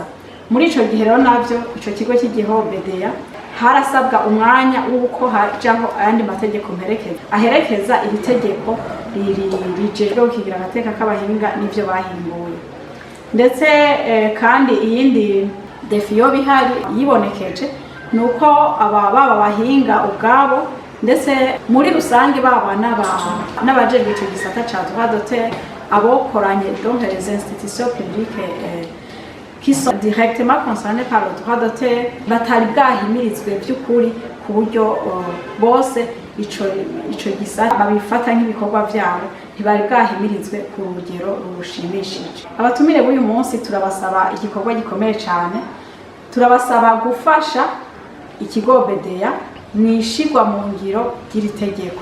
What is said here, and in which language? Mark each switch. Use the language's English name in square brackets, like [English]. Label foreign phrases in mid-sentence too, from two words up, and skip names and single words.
[Rundi] Muri ico gihe rero navyo ico kigo cy'igiho obedeya harasabwa umwanya w'uko hajaho ayandi mategeko mperekeza aherekeza iri tegeko rijejwe gukingira agateka k'abahinga n'ivyo bahimbuye. Ndetse kandi iyindi defi yo bihari yibonekeje nuko baba bahinga ubwabo, ndetse muri rusange baba n'abajejwe ico gisata ca [French] droit d'auteur, abokoranye donc les institutions publiques qui sont directement concernés par le droit d'auteur, [Rundi] batari bwahimirizwe by'ukuri ku buryo bose ico gisata babifata nk'ibikorwa vyabo, ntibari bwahimirizwe ku rugero rushimishije. Abatumire b'uyu munsi turabasaba igikorwa gikomeye cyane, turabasaba gufasha ikigo obedeya mwishirwa mu ngiro ry'iri tegeko.